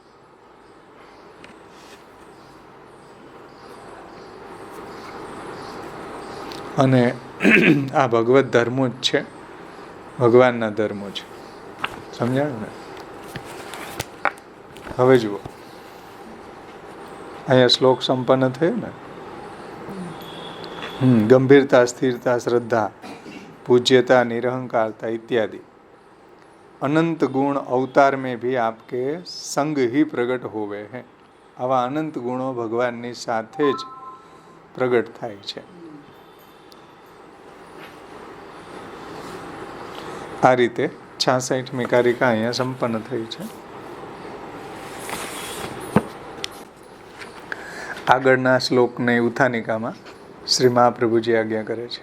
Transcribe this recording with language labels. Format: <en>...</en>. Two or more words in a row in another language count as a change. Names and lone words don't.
<gu>અને આ ભગવત ધર્મો જ છે, ભગવાનના ધર્મો છે. સમજાયું ને? હવે જુઓ, અહીંયા શ્લોક સંપન્ન થયો ને. ગંભીરતા, સ્થિરતા, શ્રદ્ધા,</gu> <hi>पूज्यता, निरहंकारता इत्यादि अनंत गुण अवतार में भी आपके संग ही प्रगट होवे हैं.</hi> <gu>આવા અનંત ગુણો ભગવાનની સાથે જ પ્રગટ થાય છે. આ રીતે 66મી કારિકા અહીંયા સંપન્ન થઈ છે. આગળના શ્લોકને ઉત્થાનિકામાં શ્રી મહાપ્રભુજી આજ્ઞા કરે છે.</gu>